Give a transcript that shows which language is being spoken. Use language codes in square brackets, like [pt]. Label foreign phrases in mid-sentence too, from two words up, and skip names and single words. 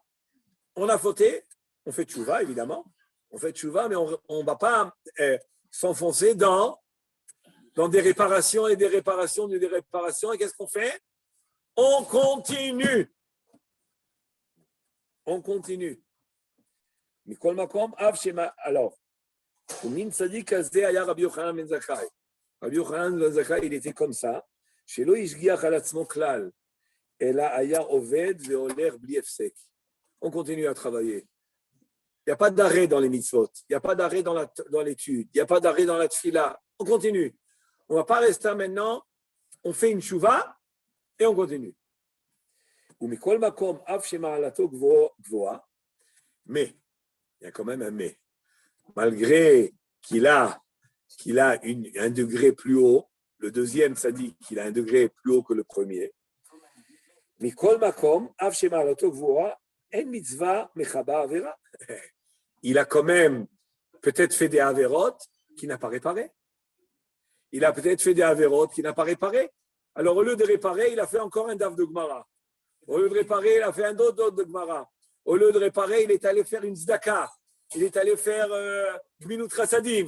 [fr] On a fauté, on fait tchouva, évidemment. On fait tchouva, mais on ne va pas s'enfoncer dans des réparations et des réparations et des réparations. Et qu'est-ce qu'on fait? On continue. On continue. Alors, Rabbi Yochanan ben Zakkai. Rabbi Yochanan ben Zakkai, il était comme ça. [he] שלא השגיח על עצמו כלל, אלא היה עובד והולך בלי הפסק. [fr] On continue à travailler. Il n'y a pas d'arrêt dans les mitzvot. Il n'y a pas d'arrêt dans l'étude. Il n'y a pas d'arrêt dans la tfila. On continue. On ne va pas rester maintenant. On fait une chouva et on continue. [he] ומכל מקום, אף שמעלתו גבוהה, [fr] mais, il y a quand même un mais. Malgré qu'il a un degré plus haut, le deuxième, ça dit qu'il a un degré plus haut que le premier. [he] מכל מקום, אף שמעלתו גבוהה, אין מצווה מחבה עבירה. [fr] Il a quand même peut-être fait des avérotes qu'il n'a pas réparé. Il a peut-être fait des avérotes qu'il n'a pas réparé. Alors, au lieu de réparer, il a fait encore un daf de Gemara. Au lieu de réparer, il a fait un autre de Gemara. Au lieu de réparer, il est allé faire une zdaka. Il est allé faire [he] גמילות חסדים.